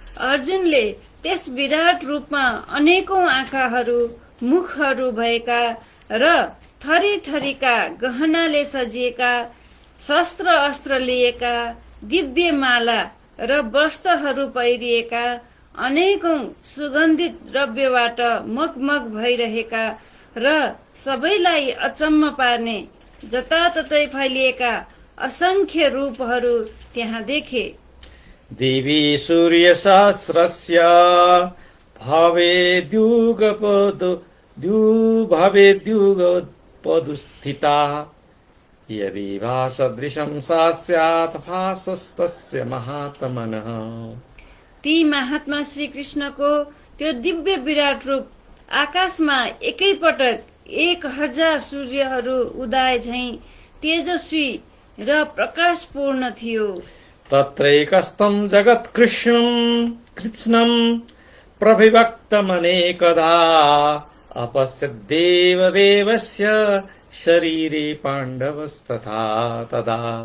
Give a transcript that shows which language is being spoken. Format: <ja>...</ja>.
<ne>अर्जुनले त्यस विराट रूपमा अनेकौं आँखाहरू मुखहरू भएका र थरी थरीका गहनाले सजिएका शस्त्र अस्त्र लिएका दिव्य माला र वस्त्रहरू पहिरिएका अनेकौं सुगन्धित द्रव्यबाट मगमग भइरहेका र सबैलाई अचम्म पार्ने जताततै फैलिएका असंख्य रूपहरू त्यहाँ देखे।</ne> <sa>देवी सूर्य सहस्रस्य भवेद्युगपदुस्थिता यदि भासदृशं सा स्यात् भासस्तस्य महात्मनः।</sa> <ne>ती महात्मा श्री कृष्णको त्यो दिव्य विराट रूप आकाशमा एकैपटक 1000 सूर्यहरू उदाए झैं तेजस्वी र प्रकाशपूर्ण थियो।</ne> <sa>तत्रैकस्तं जगत्कृष्णं प्रविभक्तमनेकदा अपश्यद्देवदेवस्य शरीरे पाण्डवस्तथा तदा।</sa>